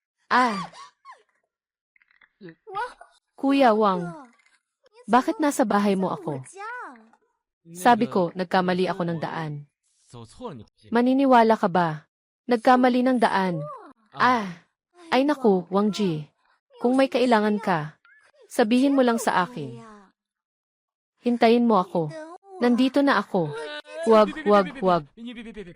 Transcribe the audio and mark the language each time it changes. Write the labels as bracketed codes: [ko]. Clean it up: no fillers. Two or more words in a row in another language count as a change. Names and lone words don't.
[tl] Ah, Kuya Wang, bakit nasa bahay mo ako? Sabi ko, nagkamali ako ng daan. [zh] 走错了你。 [tl] Maniniwala ka ba? Nagkamali ng daan. Ay naku, Wang Ji. Kung may kailangan ka, sabihin mo lang sa akin. Hintayin mo ako. Nandito na ako. Wag. [zh] 你别。